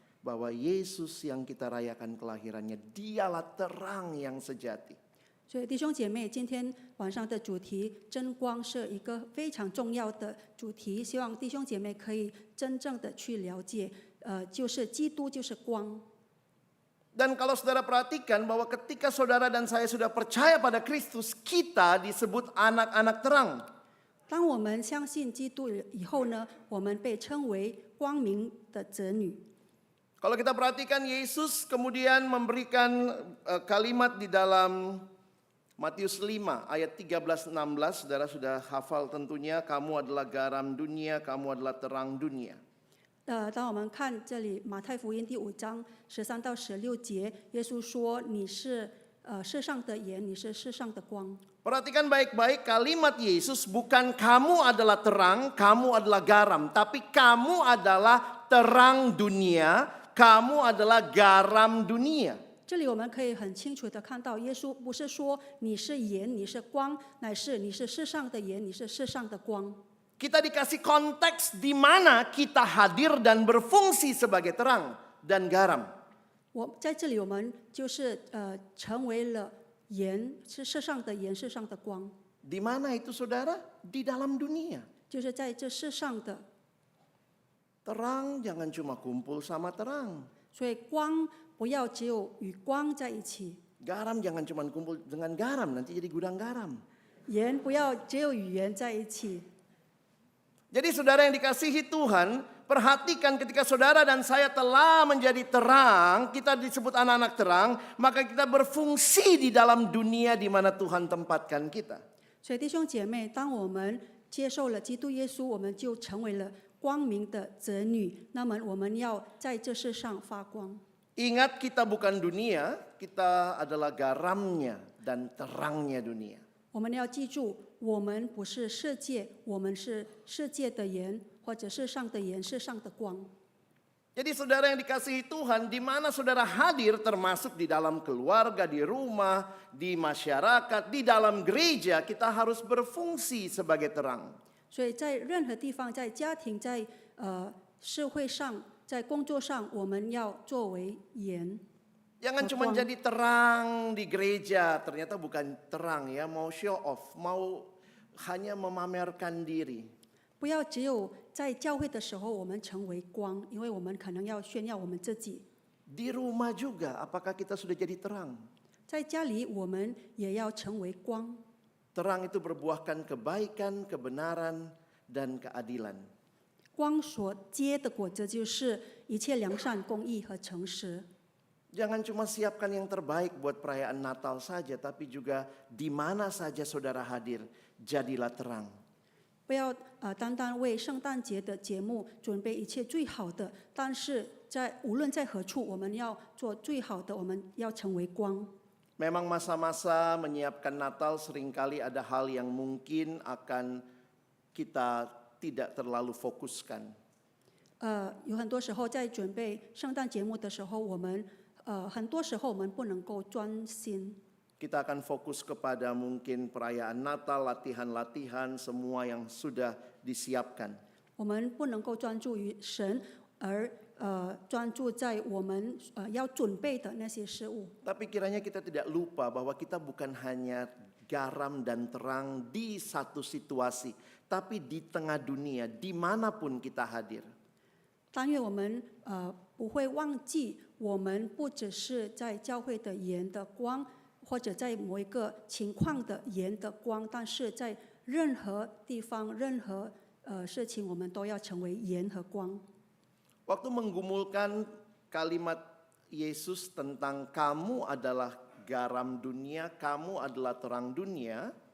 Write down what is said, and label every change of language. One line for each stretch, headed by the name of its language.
Indonesian: Bahwa Yesus yang kita rayakan kelahirannya, dialah terang yang sejati.
Chinese: 所以弟兄姐妹，今天晚上的主题“真光”是一个非常重要的主题，希望弟兄姐妹可以真正的去了解，就是基督就是光。
Indonesian: Dan kalau saudara perhatikan bahwa ketika saudara dan saya sudah percaya pada Kristus, kita disebut anak-anak terang.
Chinese: 当我们相信基督以后呢，我们被称为光明的子女。
Indonesian: Kalau kita perhatikan Yesus kemudian memberikan kalimat di dalam Matius 5 ayat 13-16, saudara sudah hafal tentunya, kamu adalah garam dunia, kamu adalah terang dunia.
Chinese: 当我们看这里马太福音第5章13到16节，耶稣说：“你是世上的盐，你是世上的光。”
Indonesian: Perhatikan baik-baik kalimat Yesus bukan kamu adalah terang, kamu adalah garam. Tapi kamu adalah terang dunia, kamu adalah garam dunia.
Chinese: 这里我们可以很清楚的看到，耶稣不是说你是盐，你是光，乃是你是世上的盐，你是世上的光。
Indonesian: Kita dikasih konteks di mana kita hadir dan berfungsi sebagai terang dan garam.
Chinese: 在这里我们就是成为了盐，是世上的盐，世上的光，
Indonesian: Di mana itu saudara? Di dalam dunia.
Chinese: 就是在这世上的。
Indonesian: Terang jangan cuma kumpul sama terang.
Chinese: 所以光不要只有与光在一起，
Indonesian: Garam jangan cuma kumpul dengan garam, nanti jadi gudang garam.
Chinese: 盐不要只有与盐在一起。
Indonesian: Jadi saudara yang dikasihi Tuhan, perhatikan ketika saudara dan saya telah menjadi terang, kita disebut anak-anak terang, maka kita berfungsi di dalam dunia di mana Tuhan tempatkan kita.
Chinese: 所以弟兄姐妹，当我们接受了基督耶稣，我们就成为了光明的子女。那么我们要在这世上发光。
Indonesian: Ingat kita bukan dunia, kita adalah garamnya dan terangnya dunia.
Chinese: 我们要记住，我们不是世界，我们是世界的盐，或者世上的盐，世上的光。
Indonesian: Jadi saudara yang dikasihi Tuhan, di mana saudara hadir termasuk di dalam keluarga, di rumah, di masyarakat, di dalam gereja, kita harus berfungsi sebagai terang.
Chinese: 所以在任何地方，在家庭，在社会上，在工作上，我们要作为盐。
Indonesian: Jangan cuma jadi terang di gereja, ternyata bukan terang ya, mau
English: show off,
Indonesian: mau hanya memamerkan diri.
Chinese: 不要只有在教会的时候我们成为光，因为我们可能要炫耀我们自己。
Indonesian: Di rumah juga, apakah kita sudah jadi terang?
Chinese: 在家里我们也要成为光。
Indonesian: Terang itu berbuahkan kebaikan, kebenaran, dan keadilan.
Chinese: 光所结的果子就是一切良善、公义和诚实。
Indonesian: Jangan cuma siapkan yang terbaik buat perayaan Natal saja, tapi juga di mana saja saudara hadir, jadilah terang.
Chinese: 不要单单为圣诞节的节目准备一切最好的，但是无论在何处，我们要做最好的，我们要成为光。
Indonesian: Memang masa-masa menyiapkan Natal seringkali ada hal yang mungkin akan kita tidak terlalu fokuskan.
Chinese: 有很多时候在准备圣诞节目的时候，很多时候我们不能够专心。
Indonesian: Kita akan fokus kepada mungkin perayaan Natal, latihan-latihan, semua yang sudah disiapkan.
Chinese: 我们不能够专注于神，而专注在我们要准备的那些事物。
Indonesian: Tapi kiranya kita tidak lupa bahwa kita bukan hanya garam dan terang di satu situasi, tapi di tengah dunia, dimanapun kita hadir.
Chinese: 但愿我们不会忘记，我们不只是在教会的盐的光，或者在某一个情况的盐的光，但是在任何地方、任何事情，我们都要成为盐和光。
Indonesian: Waktu menggumulkan kalimat Yesus tentang kamu adalah garam dunia, kamu adalah terang dunia,